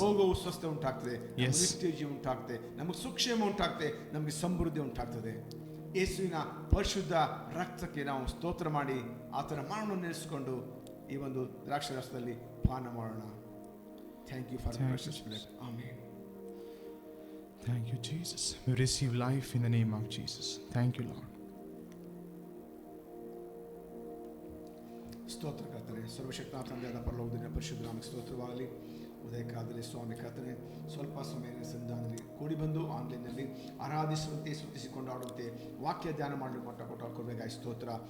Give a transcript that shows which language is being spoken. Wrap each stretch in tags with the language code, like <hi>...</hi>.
<kn>ರೋಗವು ಸ್ವಸ್ಥ ಉಂಟಾಗ್ತದೆ, ನಮಗೆ</kn> <en>Yes.</en> <kn>ನಿತ್ಯ ಜೀವ ಉಂಟಾಗ್ತದೆ, ನಮಗೆ ಸುಕ್ಷೇಮ ಉಂಟಾಗ್ತದೆ, ನಮಗೆ ಸಮೃದ್ಧಿ ಉಂಟಾಗ್ತದೆ. ಯೇಸುವಿನ ಪರಿಶುದ್ಧ ರಕ್ತಕ್ಕೆ ನಾವು ಸ್ತೋತ್ರ ಮಾಡಿ ಆತನ ಮರಣವನ್ನು ನೆನೆಸಿಕೊಂಡು ಈ ಒಂದು ದ್ರಾಕ್ಷಾರಸದಲ್ಲಿ ಪಾನ ಮಾಡೋಣ.</kn> <en>Thank you for the precious blood. Amen. Thank you, Jesus. We receive life in the name of Jesus. Thank you, Lord.</en> <kn>ಸ್ತೋತ್ರ ಕರ್ತನೆ, ಸರ್ವಶಕ್ತ ತಂದೆಯಾದ ಪರಲೋಕದ ಪರಿಶುದ್ಧ ನಾಮಕ್ಕೆ ಸ್ತೋತ್ರವಾಗಲಿ. ಉದಯ ಕಾಲದಲ್ಲಿ ಸ್ವಾಮಿ ಕರ್ತನೆ, ಸ್ವಲ್ಪ ಸಮಯ ಸಂಧಾನದಲ್ಲಿ ಕೂಡಿ ಬಂದು ಆನ್ಲೈನ್ನಲ್ಲಿ ಆರಾಧಿಸುವಂತೆ ಸ್ತುತಿಸಿ ಕೊಂಡಾಡುವಂತೆ ವಾಕ್ಯ ಧ್ಯಾನ ಮಾಡಲು ಮಟ್ಟ ಕೊಟ್ಟಾಕೊಡ್ಬೇಕಾಗಿ ಸ್ತೋತ್ರ.</kn>